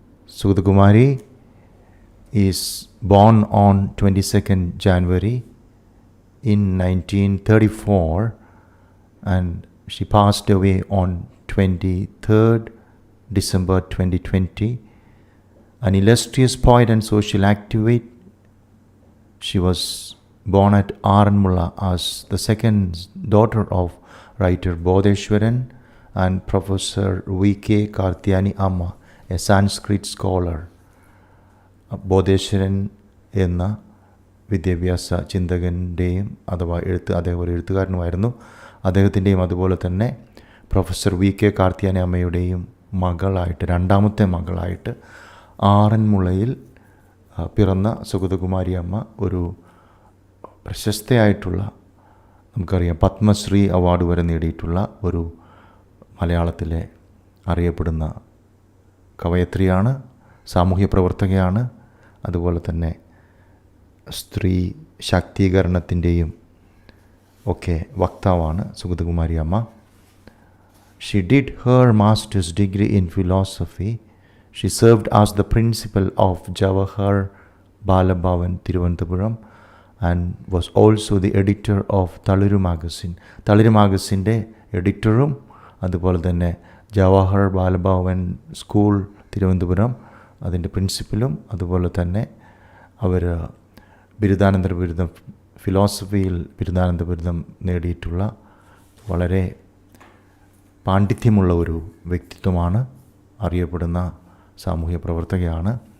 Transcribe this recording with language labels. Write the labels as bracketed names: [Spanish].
[English] SUGATHAKUMARI is born on 22nd January in 1934 and she passed away on 23rd December 2020. An illustrious poet and social activist, she was born at Aranmula as the second daughter of writer Bodheshwaran and Professor V.K. Karthiyani Amma, a Sanskrit scholar. [Malayalam] Bodheswaran എന്ന വിദ്യാഭ്യാസ ചിന്തകൻ്റെയും അഥവാ അദ്ദേഹം ഒരു എഴുത്തുകാരനുമായിരുന്നു. അദ്ദേഹത്തിൻ്റെയും അതുപോലെ തന്നെ professor V K Karthiyani അമ്മയുടെയും മകളായിട്ട്, രണ്ടാമത്തെ മകളായിട്ട് ആറന്മുളയിൽ പിറന്ന സുഗതകുമാരി അമ്മ ഒരു പ്രശസ്തയായിട്ടുള്ള, നമുക്കറിയാം, പത്മശ്രീ അവാർഡ് വരെ നേടിയിട്ടുള്ള ഒരു മലയാളത്തിലെ അറിയപ്പെടുന്ന കവയത്രിയാണ്, സാമൂഹ്യ പ്രവർത്തകയാണ്, അതുപോലെ തന്നെ സ്ത്രീ ശാക്തീകരണത്തിൻ്റെയും ഒക്കെ വക്താവാണ് സുഗതകുമാരി അമ്മ. [English] She did her master's degree in philosophy. She served as the principal of Jawahar Balabhavan, Thiruvananthapuram, and was also the editor of Thaliru magazine. [Malayalam] Thaliru magazine എഡിറ്ററും അതുപോലെ തന്നെ ജവഹർ ബാലഭവൻ സ്കൂൾ തിരുവനന്തപുരം അതിൻ്റെ പ്രിൻസിപ്പലും, അതുപോലെ തന്നെ അവർ ബിരുദാനന്തര ബിരുദം, ഫിലോസഫിയിൽ ബിരുദാനന്തര ബിരുദം നേടിയിട്ടുള്ള വളരെ പാണ്ഡിത്യമുള്ള ഒരു വ്യക്തിത്വമാണ്, അറിയപ്പെടുന്ന സാമൂഹ്യ പ്രവർത്തകയാണ്.